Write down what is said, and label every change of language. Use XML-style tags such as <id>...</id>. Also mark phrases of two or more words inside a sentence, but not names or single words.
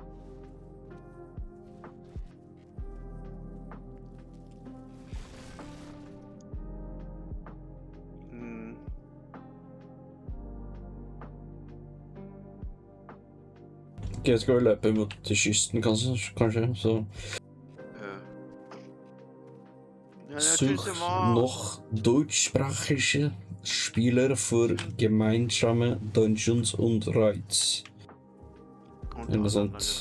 <no>Ok, skal vi løpe mot til kysten, kanskje, så...</no> <de>Such noch deutschsprachige Spieler für gemeinsame Dungeons und Raids.</de> <no>Eller sånt.</no>